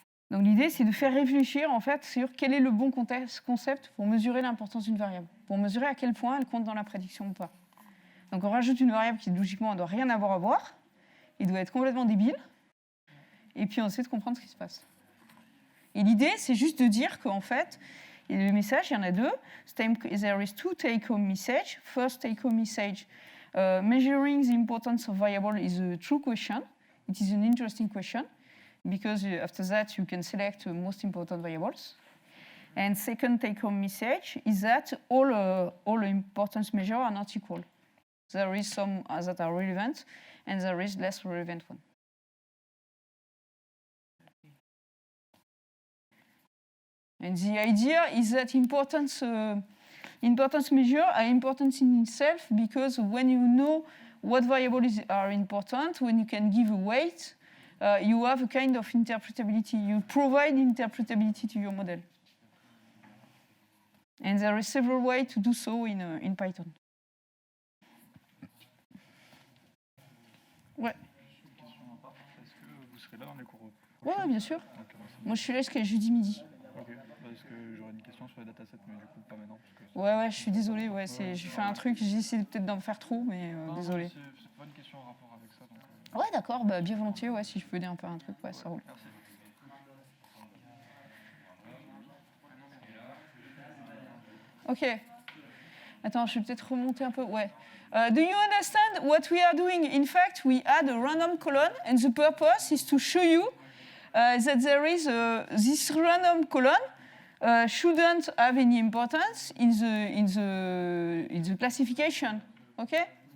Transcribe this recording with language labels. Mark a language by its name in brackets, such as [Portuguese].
[French] Donc l'idée, c'est de faire réfléchir en fait sur quel est le bon concept pour mesurer l'importance d'une variable, pour mesurer à quel point elle compte dans la prédiction ou pas. Donc on rajoute une variable qui logiquement ne doit rien avoir à voir, il doit être complètement débile, et puis on essaie de comprendre ce qui se passe. Et l'idée, c'est juste de dire qu'en fait, le message, il y en a deux. [English] There is two take-home messages. First take-home message, measuring the importance of variable is a true question. It is an interesting question, because after that, you can select the most important variables. And second take-home message is that all importance measures are not equal. There is some that are relevant, and there is less relevant one. And the idea is that importance measures are important in itself, because when you know what variables are important, when you can give a weight, you have a kind of interpretability. You provide interpretability to your model. And there are several ways to do so in Python. [French] Ouais. Est-ce que vous serez là dans les cours? Ouais, bien sûr. Ok, Moi, je suis là jusqu'à jeudi midi. ok. Parce que j'aurais une question sur les datasets, mais du coup, pas maintenant. Parce que Ouais, je suis désolée. Ouais, j'ai fait un truc, j'ai essayé peut-être d'en faire trop, mais non, désolée. c'est pas une question en rapport avec ça. Donc, Ouais, d'accord, bah, bien volontiers, ouais, si je peux aider un peu à un truc, ouais, ça roule. merci. Ok. Attends, je vais peut-être remonter un peu. Ouais. [English] Do you understand what we are doing? In fact, we add a random column, and the purpose is to show you that there is this random column shouldn't have any importance in the classification. Okay?